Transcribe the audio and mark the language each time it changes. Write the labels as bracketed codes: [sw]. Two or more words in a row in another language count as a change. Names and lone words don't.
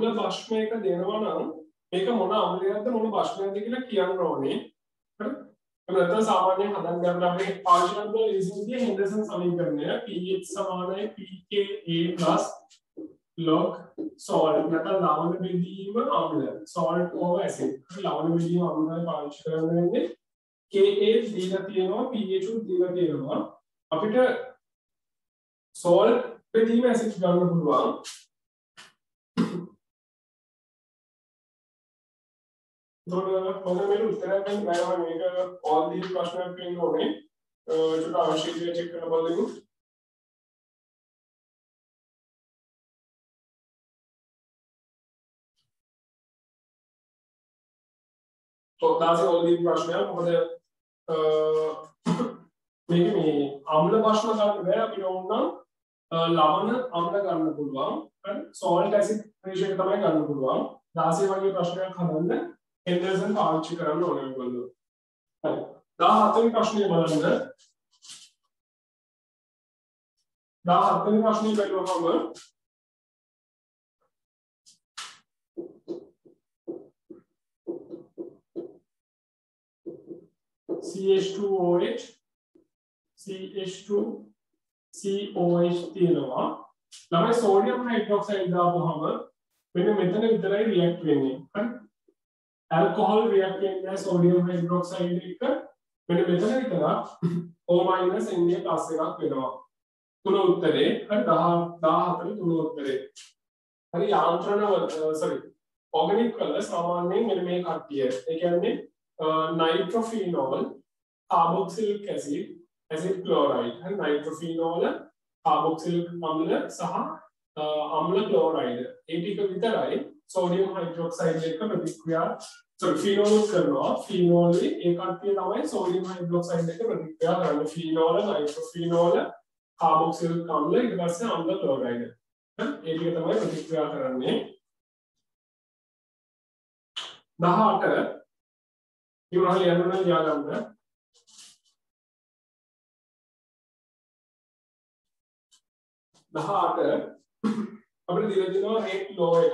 [si] භස්මයක දෙනවා නම් මේක මොන අම්ලයක්ද මොන භස්මයක්ද කියලා කියන්න ඕනේ. හරි? ඒක නැත්නම් සාමාන්‍යයෙන් හදන්න ගන්න අපි පාවිච්චි කරන ඉසින්ගේ හෙන්ඩර්සන් සමීකරණය pH සමානයි [en] pKa log salt [si] නැත්නම් ලවණ බෙදීම අම්ල [en] salt over acid. [si] ලවණ බෙදීම අම්ලයි පාවිච්චි කරන්න වෙන්නේ. Ka දීලා තියෙනවා pH උත් දීලා තියෙනවා. අපිට salt බෙදීම acid ගන්න පුළුවන්. මොන මේ උත්තරයක් ගන්න බෑ මේක [en] all these [si] ප්‍රශ්නයක් වෙන්න ඕනේ ඒකට අවශ්‍ය දේ චෙක් කරලා බලමු තෝදාසේ [en] all these [si] ප්‍රශ්නයක් මොකද මේක මේ අම්ල ප්‍රශ්න ගන්න බෑ අපිට ඕන නම් ලවණ අම්ල ගන්න පුළුවන් හරි [en] salt acid ratio [si] එක තමයි ගන්න පුළුවන් 16 වගේ ප්‍රශ්නයක් හදන්න හෙන්ඩර්සන් පාවිච්චි කරන්න ඕනේ ඔයගොල්ලෝ. හරි. 17 වෙනි ප්‍රශ්නේ බලන්න. 17 වෙනි ප්‍රශ්නේ බලුවහම CH2OH CH2COH තියෙනවා. ළමයි සෝඩියම් හයිඩ්‍රොක්සයිඩ් දාපුවහම මෙන්න මෙතන විතරයි රියැක්ට් වෙන්නේ. හරි. [en] alcohol react with sodium hydroxide [si] එක මෙන්න මෙතන විතරක් O- Na+ එකක් වෙනවා. තුන උත්තරේ හරි 14 තුන උත්තරේ. හරි යාන්ත්‍රණ organic වල සාමාන්‍යයෙන් මෙන්න මේ කට්ටිය. ඒ කියන්නේ [en] nitrophenol, carboxylic acid, acid chloride. [si] හරි [en] nitrophenol, carboxylic [si] අම්ල සහ අම්ල chloride. ඒ ටික විතරයි [en] sodium hydroxide [si] එක ප්‍රතික්‍රියා phenol කරනවා phenol ඒ කට්ටිය තමයි [en] sodium hydroxide [si] එක ප්‍රතික්‍රියා කරන්නේ [en] phenol nitrophenol carboxylic [si] අම්ල ඊට පස්සේ අම්ල chloride ඒ ටික තමයි ප්‍රතික්‍රියා කරන්නේ 18 ඉවරයි යන්න යාගන්න 18 අපිට දීලා තියෙනවා [en] rate law [si] එකක්.